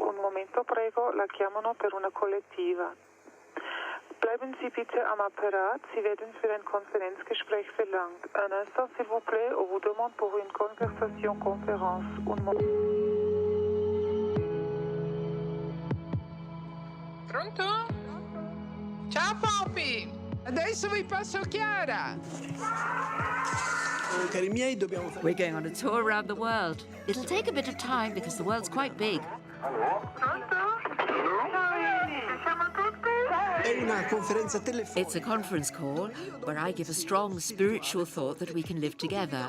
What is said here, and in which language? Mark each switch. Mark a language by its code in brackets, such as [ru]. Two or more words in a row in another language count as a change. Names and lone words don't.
[it] momento prego la chiamano per una collettiva. [de] Bleiben Sie bitte am apparat, Sie werden für ein Konferenzgespräch verlangt. [fr] Un instant s'il vous plaît, on vous demande pour une conversation conférence. [it] Pronto? Ciao Poppy! Adesso vi passo Chiara! [en] We're going on a tour around the world. It'll take a bit of time because the world's quite big. It's a conference call where I give a strong spiritual thought that we can live together.